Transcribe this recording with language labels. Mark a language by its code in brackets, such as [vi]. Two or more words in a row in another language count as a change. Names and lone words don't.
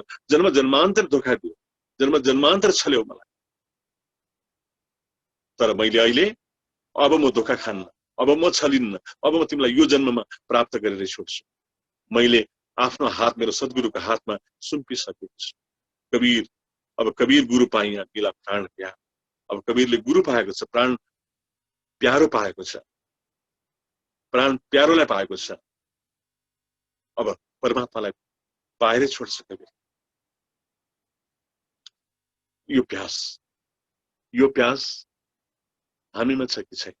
[ne] जन्म जन्मान्तर धोका दियो, जन्म जन्मान्तर छल्यौ मलाई, तर मैले अहिले अब म धोका खान्न, अब म छलिन्न। अब म तिमीलाई यो जन्ममा प्राप्त गरेरै छोड्छु। मैले आफ्नो हात मेरो सद्गुरुको हातमा सुम्पिसकेको छु। [hi] कबीर, अब कबीर गुरु पाइया मिला प्राण प्यार। [ne] अब कबीरले गुरु पाएको छ, प्राण प्यारो पाएको छ, प्राण प्यारोलाई पाएको छ। अब परमात्मालाई बाहिरै छोड्छ कवीर। यो प्यास हामीमा छ कि छैन?